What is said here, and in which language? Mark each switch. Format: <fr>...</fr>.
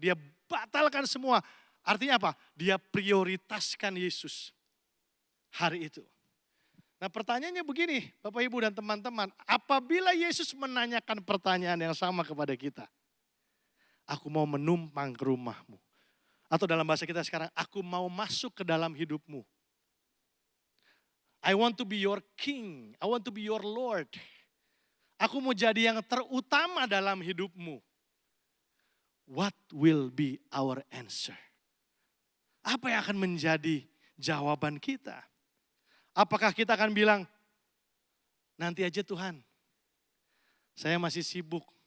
<id>Dia batalkan semua. Artinya apa? Dia prioritaskan Yesus hari itu. Nah pertanyaannya begini, Bapak Ibu dan teman-teman. Apabila Yesus menanyakan pertanyaan yang sama kepada kita. Aku mau menumpang ke rumahmu. Atau dalam bahasa kita sekarang, aku mau masuk ke dalam hidupmu.</id> <en>I want to be your king, I want to be your Lord.</en> <id>Aku mau jadi yang terutama dalam hidupmu.</id> <en>What will be our answer?</en> <id>Apa yang akan menjadi jawaban kita? Apakah kita akan bilang, nanti aja Tuhan, saya masih sibuk.</id>